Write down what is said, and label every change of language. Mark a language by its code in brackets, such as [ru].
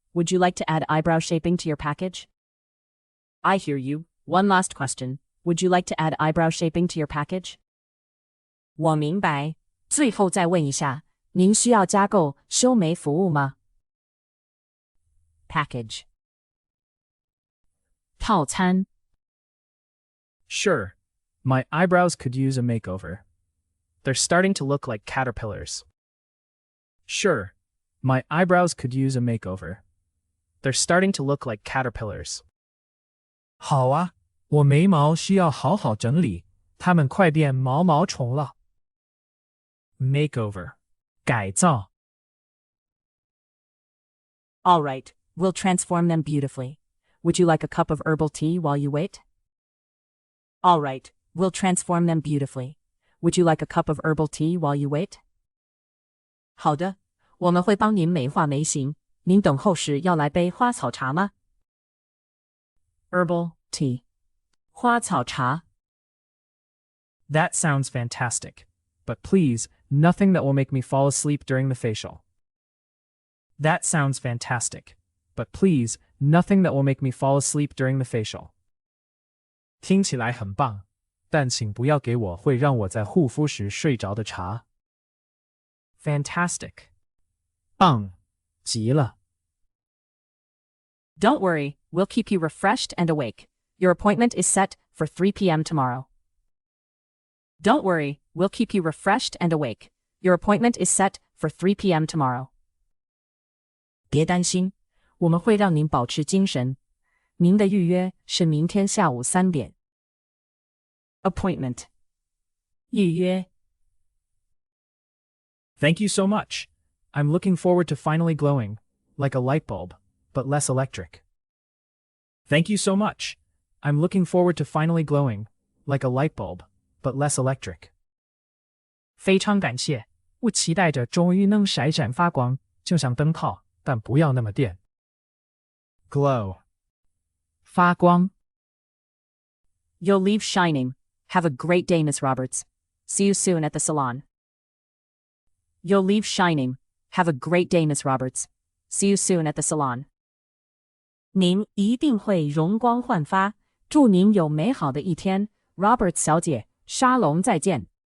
[en] Would you like to add eyebrow shaping to your package? I hear you. One last question. Would you like to add eyebrow shaping to your package? [zh] 我明白。最后再问一下，您需要加购修眉服务吗 ？Package. 套餐。 [en] Sure. My eyebrows could use a makeover. They're starting to look like caterpillars. Sure. My eyebrows could use a makeover. They're starting to look like caterpillars. [zh] 好啊，我眉毛需要好好整理，它们快变毛毛虫了。 Makeover 改造。 [en] All right, we'll transform them beautifully. Would you like a cup of herbal tea while you wait? All right, we'll transform them beautifully. Would you like a cup of herbal tea while you wait? [zh] 好的，我们会帮您美化眉形。您等候时要来杯花草茶吗？ Herbal tea 花草茶。 [en] That sounds fantastic. But please, nothing that will make me fall asleep during the facial. That sounds fantastic. But please, nothing that will make me fall asleep during the facial. [zh] 听起来很棒，但请不要给我会让我在护肤时睡着的茶。 Fantastic 棒极了。 [en] Don't worry, we'll keep you refreshed and awake. Your appointment is set for 3 p.m. tomorrow. Don't worry, we'll keep you refreshed and awake. Your appointment is set for 3 p.m. tomorrow. [zh] 别担心，我们会让您保持精神。您的预约是明天下午3点。 Appointment 预约。 [en] Thank you so much. I'm looking forward to finally glowing, like a light bulb, but less electric. Thank you so much. I'm looking forward to finally glowing, like a light bulb, but less electric. [zh] 非常感谢，我期待着终于能闪闪发光，就像灯泡，但不要那么电。 Glow 发光。 [en] You'll leave shining. Have a great day, Miss Roberts. See you soon at the salon. You'll leave shining. Have a great day, Miss Roberts. See you soon at the salon. [zh] 您一定会容光焕发，祝您有美好的一天 ，Roberts 小姐，沙龙再见。